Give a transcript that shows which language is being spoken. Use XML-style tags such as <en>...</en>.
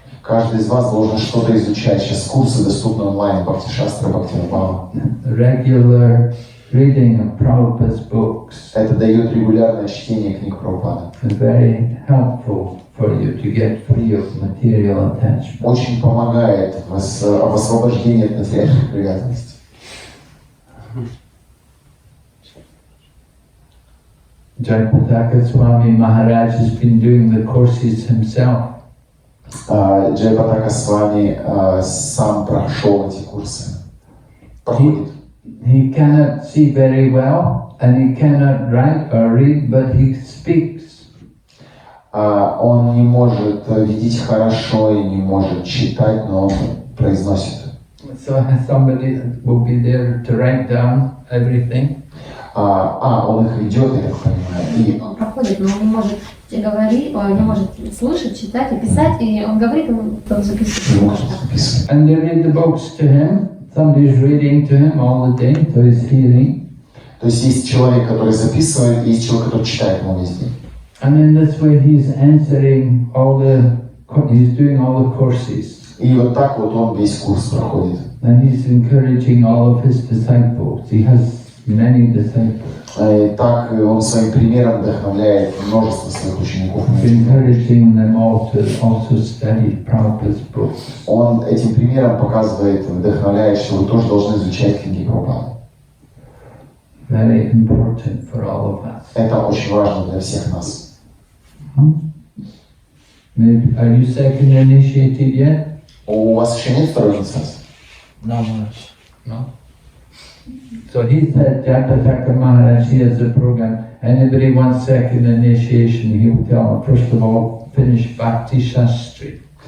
<ru>Каждый из вас должен что-то изучать. Сейчас курсы доступны онлайн. Бхакти Шастра, Бхакти Вайбхава.</ru> <en>Regular reading of Prabhupada's books.</en> <ru>Это дает регулярное чтение книг Прабхупады.</ru> <en>Very helpful for you to get free of material attachment.</en> <ru>Очень помогает в освобождении от материальных привязанностей.</ru> <en>Jayapataka Swami Maharaj has been doing the courses himself.</en> <ru>Джайапатака Свами сам прошел эти курсы. Проходит.</ru> <en>He cannot see very well and he cannot write or read, but he speaks.</en> <ru>Он не может видеть хорошо и не может читать, но он произносит.</ru> <en>So somebody will be there to write down everything.</en> <ru>Он их ведет, я так понимаю. И Он проходит, но он не может говорить, не может слышать, читать и писать, и он говорит, он записывает. не может записывать.</ru> <en>And they read the books to him. Somebody is reading to him all the day, so he's hearing.</en> <ru>То есть есть человек, который записывает, и есть человек, который читает ему весь день.</ru> <en>And in this way he's answering he's doing all the courses.</en> <ru>И вот так вот он весь курс проходит.</ru> <en>And he's encouraging all of his disciples. He has many disciples.</en> <ru>И так он своим примером вдохновляет множество своих учеников.</ru> <en>Encouraging them all to also study Prabhupada's books.</en> <ru>Он этим примером показывает, вдохновляет, что вы тоже должны изучать книги Прабхупады.</ru> <en>Very important for all of us.</en> <ru>Это очень важно для всех нас.</ru> <en>Maybe, are you second initiated yet?</en> <ru>У вас еще нет второй инициации?</ru> <en>No, Maharaj. No. So he said, Jayapataka Maharaj, he has a program. Anybody wants second initiation, he will tell them, first of all, finish Bhakti Shastri.</en>